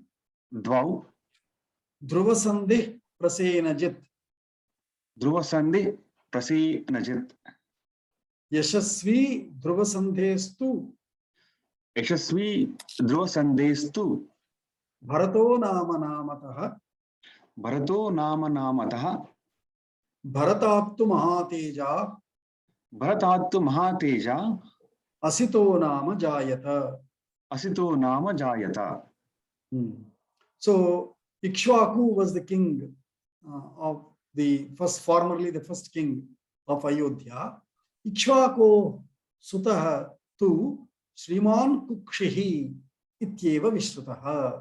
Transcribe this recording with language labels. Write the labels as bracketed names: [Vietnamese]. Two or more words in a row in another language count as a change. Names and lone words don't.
[Sanskrit] Dvau, Dhruvasandhi Prasenajit, Dhruvasandhi Prasi Najit, Yashasvi Dhruvasandhestu, Yashasvi Dhruvasandhestu, Bharato Nama Namataha, Bharato Nama Namataha, Bharatattu Mahateja, Bharatattu Mahateja, Asito Nama Jayata. Asito Nama Jayata. [English] So Ikshvaku was the king of the first, formerly the first king of Ayodhya. [Sanskrit] Ikshvako Sutaha tu Sriman Kukshihi Ityeva Vishrutaha.